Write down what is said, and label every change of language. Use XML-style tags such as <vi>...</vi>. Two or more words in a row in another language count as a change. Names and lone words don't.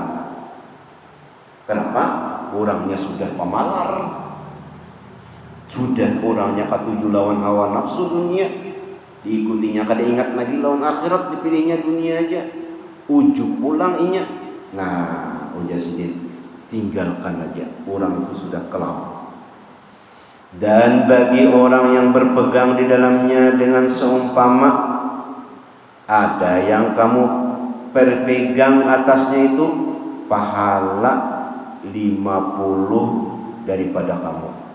<id>Kenapa?</id> <bjn>Orangnya sudah pemalar, sudah orangnya katuju lawan hawa nafsu dunia, diikutinya kada ingat lagi lawan akhirat, dipilihnya dunia aja, ujub pulang inya. Nah, ujar Sidin,</bjn> <id>tinggalkan aja, orang itu sudah kelam. Dan bagi orang yang berpegang di dalamnya dengan seumpama ada yang kamu berpegang atasnya itu pahala 50 daripada kamu.</id>